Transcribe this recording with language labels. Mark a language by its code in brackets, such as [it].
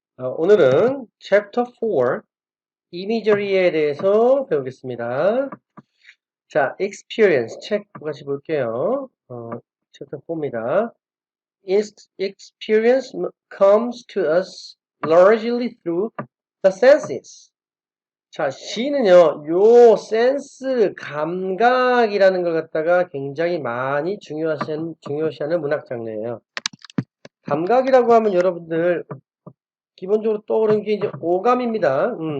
[ko] 오늘은 Chapter 4, 이미저리에 대해서 배우겠습니다. 자, Experience, 책 같이 볼게요. Chapter 4입니다. [en] Experience comes to us largely through the senses. [ko] 자, 시는요, 요 센스, 감각이라는 걸 갖다가 굉장히 많이 중요시하는 문학 장르예요. 감각이라고 하면 여러분들 기본적으로 떠오르는 게 이제 오감입니다.